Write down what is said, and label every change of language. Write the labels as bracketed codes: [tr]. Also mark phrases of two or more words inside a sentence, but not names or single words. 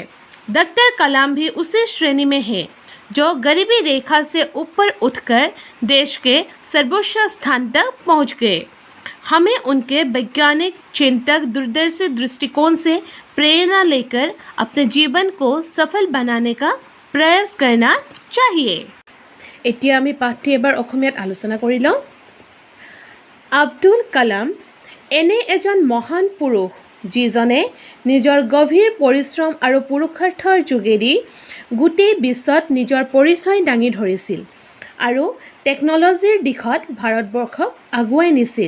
[hi] डॉक्टर कलाम भी उसी श्रेणी में हैं, जो गरीबी रेखा से ऊपर उठकर देश के सर्वोच्च स्थान तक पहुँच गए। हमें उनके वैज्ञानिक, चिंतक, दूरदर्शी दृष्टिकोण से प्रेरणा लेकर अपने जीवन को सफल बनाने का प्रयास करना चाहिए। [as] এতিয়া আমি পাঠটি এবাৰ অসমীয়াত আলোচনা কৰি লওঁ। আব্দুল কালাম এনে এজন মহান পুৰুষ যিজনে নিজৰ গভীৰ পৰিশ্ৰম আৰু পুৰুষাৰ্থৰ যোগেদি গোটেই বিশ্বত নিজৰ পৰিচয় দাঙি ধৰিছিল আৰু টেকন'লজিৰ দিশত ভাৰতবৰ্ষক আগুৱাই নিছিল।